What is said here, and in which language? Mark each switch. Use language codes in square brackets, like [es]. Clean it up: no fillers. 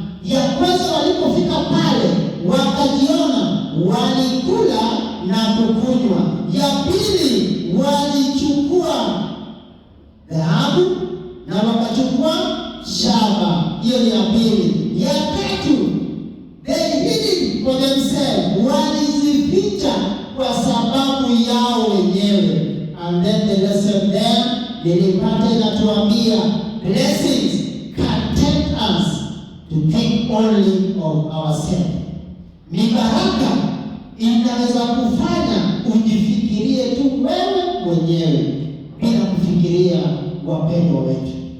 [sw] Ya kwanza walipofika pale wakajiona, walikula na kukunywa. Ya pili walichukua dhahabu na wakachukua shaba. Hiyo ni ya pili. [en] Ya tatu, they hid it for themselves. [sw] Walizificha kwa sababu yao wenyewe. [en] And then the lesson there [sw] nilipata inatuambia, [en] blessings can tempt us to think only of ourselves. [sw] Mibaraka inaweza kufanya ujifikirie tu wewe mwenyewe bila kufikiria wapendwa wetu.